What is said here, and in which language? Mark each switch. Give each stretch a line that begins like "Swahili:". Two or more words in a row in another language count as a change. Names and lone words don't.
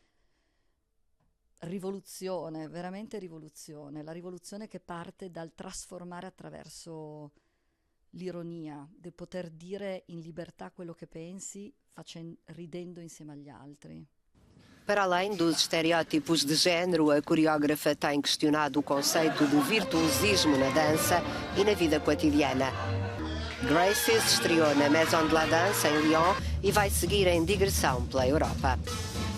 Italian: rivoluzione, veramente rivoluzione, la rivoluzione che parte dal trasformare attraverso l'ironia, del poter dire in libertà quello che pensi, ridendo insieme agli altri.
Portuguese: Para além dos estereótipos de género, a coreógrafa tem questionado o conceito do virtuosismo na dança e na vida cotidiana. Graces estreou na Maison de la Danse em Lyon e vai seguir em digressão pela Europa.